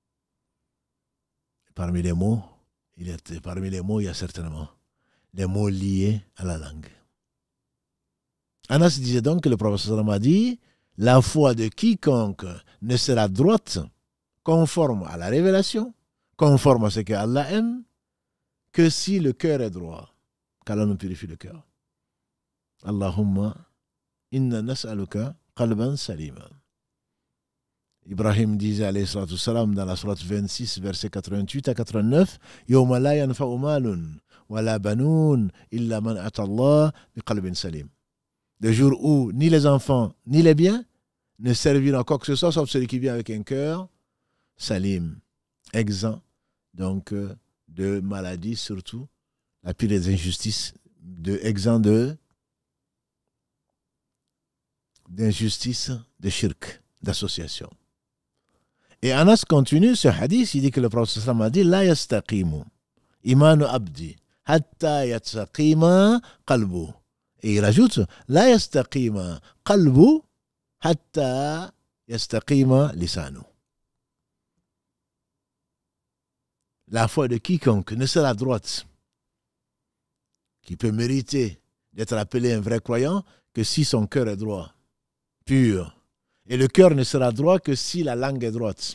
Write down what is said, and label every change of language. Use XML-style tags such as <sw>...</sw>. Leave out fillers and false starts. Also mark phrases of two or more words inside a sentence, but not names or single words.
<fr>Parmi les mots, il y a certainement les mots liés à la langue. Anas disait donc que le prophète sallam a dit la foi de quiconque ne sera droite, conforme à la révélation, conforme à ce que Allah aime, que si le cœur est droit. Qu'Allah nous purifie le cœur.</fr> <ar>اللهم إنا نسألك قلبا سليما.</ar> <fr>Ibrahim disait</fr> <ar>عليه الصلاة السلام</ar> <fr>dans la sourate 26, versets 88 à 89,</fr> <ar>يوم لا ينفع مال ولا بنون إلا من أتى الله بقلب سليم.</ar> <fr>Le jour où ni les enfants ni les biens ne serviront quoi que ce soit sauf celui qui vient avec un cœur salim, exempt donc de maladies, surtout la pire des injustices, exempt d'injustice, de shirk, d'association. Et Anas continue ce hadith, il dit que le prophète a dit</fr> <ar>لا يستقيم إيمان عبد حتى يستقيم قلبه.</ar> <fr>Et il rajoute</fr> <ar>لا يستقيم قلبه حتى يستقيم لسانه.</ar> <fr>La foi de quiconque ne sera droite, qui peut mériter d'être appelé un vrai croyant, que si son cœur est droit, pur. Et le cœur ne sera droit que si la langue est droite.</fr>